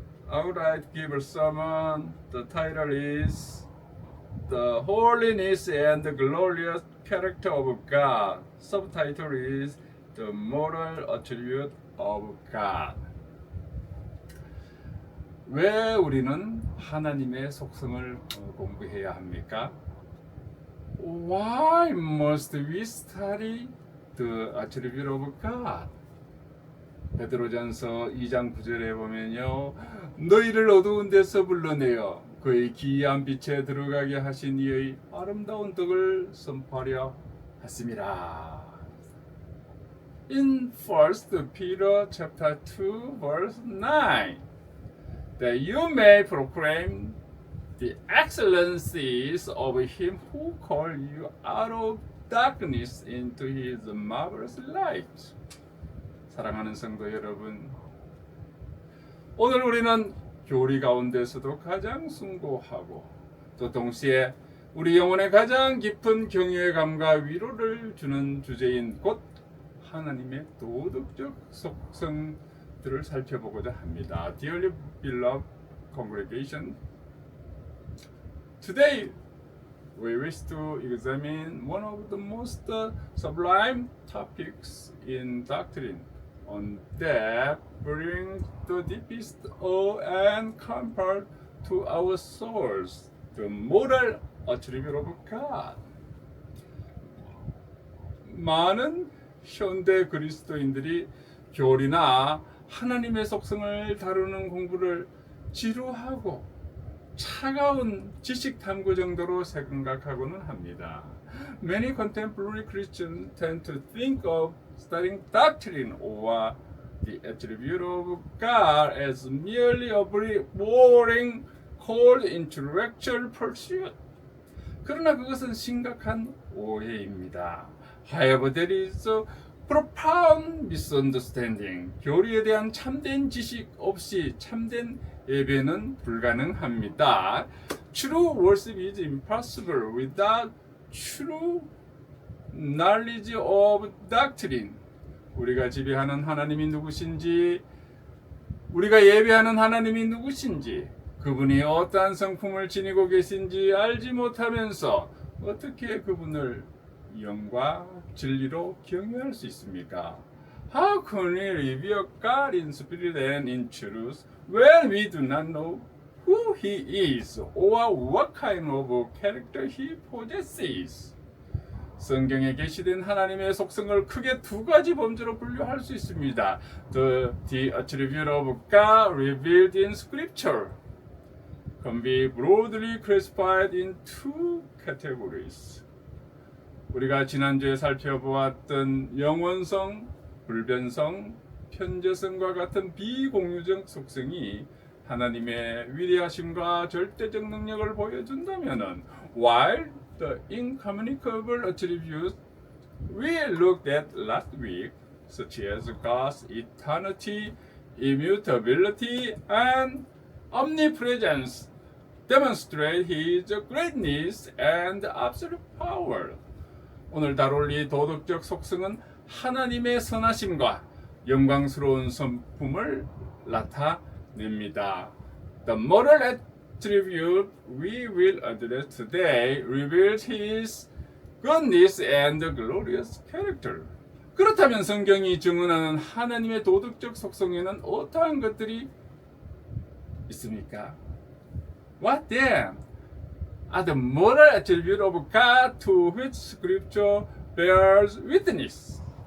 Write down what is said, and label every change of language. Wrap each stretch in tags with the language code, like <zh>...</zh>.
<en>I would like to give a sermon. The title is The Holiness and the Glorious Character of God. Subtitle is The Moral Attribute of God.</en> <ko>왜 우리는 하나님의 속성을 공부해야 합니까?</ko> <en>Why must we study the attribute of God?</en> <ko>베드로전서 2장 9절에 보면요, 너희를 어두운 데서 불러내어 그의 기이한 빛에 들어가게 하신 이의 아름다운 덕을 선포하려 하심이라.</ko> <en>In 1 Peter chapter 2 verse 9, that you may proclaim the excellencies of him who called you out of darkness into his marvelous light.</en> <ko>사랑하는 성도 여러분, 오늘 우리는 교리 가운데서도 가장 숭고하고 또 동시에 우리 영혼에 가장 깊은 경외감과 위로를 주는 주제인 곧 하나님의 도덕적 속성들을 살펴보고자 합니다.</ko> <en>Dearly beloved congregation, today we wish to examine one of the most sublime topics in doctrine, on that brings the deepest awe and comfort to our souls, the moral attribute of God.</en> <ko>많은 현대 그리스도인들이 교리나 하나님의 속성을 다루는 공부를 지루하고 차가운 지식 탐구 정도로 생각하고는 합니다.</ko> <en>Many contemporary Christians tend to think of studying doctrine or the attribute of God as merely a very boring, cold intellectual pursuit.</en> <ko>그러나 그것은 심각한 오해입니다.</ko> <en>However, there is a profound misunderstanding.</en> <ko>교리에 대한 참된 지식 없이 참된 예배는 불가능합니다.</ko> <en>True worship is impossible without true knowledge of doctrine.</en> <ko>우리가 지배하는 하나님이 누구신지, 우리가 예배하는 하나님이 누구신지, 그분이 어떠한 성품을 지니고 계신지 알지 못하면서 어떻게 그분을 영과 진리로 경외할 수 있습니까?</ko> <en>How can we revere God in spirit and in truth when we do not know who He is or what kind of character He possesses?</en> <ko>성경에 계시된 하나님의 속성을 크게 두 가지 범주로 분류할 수 있습니다.</ko> <en>The attribute of God revealed in Scripture can be broadly classified in two categories.</en> <ko>우리가 지난주에 살펴보았던 영원성, 불변성, 편재성과 같은 비공유적 속성이 하나님의 위대하심과 절대적 능력을 보여준다면은</ko> <en>while the incommunicable attributes we looked at last week, such as God's eternity, immutability, and omnipresence, demonstrate His greatness and absolute power.</en> <ko>오늘 다룰 이 도덕적 속성은 하나님의 선하심과 영광스러운 성품을 나타냅니다.</ko> <en>The moral attribute we will address today reveals His goodness and glorious character.</en> <ko>그렇다면 성경이 증언하는 하나님의 도덕적 속성에는 어떠한 것들이 있습니까?</ko> <en>What then are the moral attributes of God to which Scripture bears witness?</en>